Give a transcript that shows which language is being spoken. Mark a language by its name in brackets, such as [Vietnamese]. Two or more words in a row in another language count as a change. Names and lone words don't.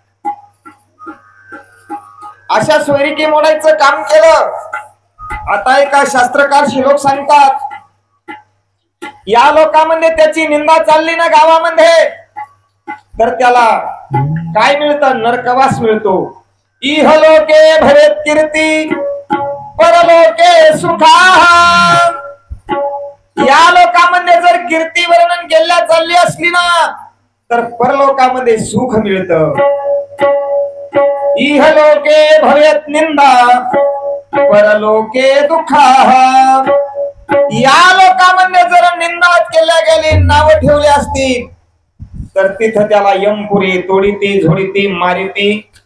[Marathi] अशा सोयरीकी मोडायचं काम केलं। आता एका शास्त्रकार श्लोक सांगतात, या लोकांमध्ये त्याची निंदा चालली ना गावामध्ये, तर त्याला काय मिळतं? नरकवास मिळतो। [Sanskrit] इहलोके भवेत् कीर्ती परलोके सुखा। [Marathi] या लोकांमध्ये जर कीर्ती वर्णन केल्या चालली असली ना, तर परलोकामध्ये सुख मिळतं। [Sanskrit] इहलोके भवेत् निंदा परलोके दुःखा। [Marathi] या लोकांमध्ये जर निंदा केल्या गेली, नाव ठेवले असतील, तर तिथं त्याला यमपुरी तोडीती झोडीती मारिती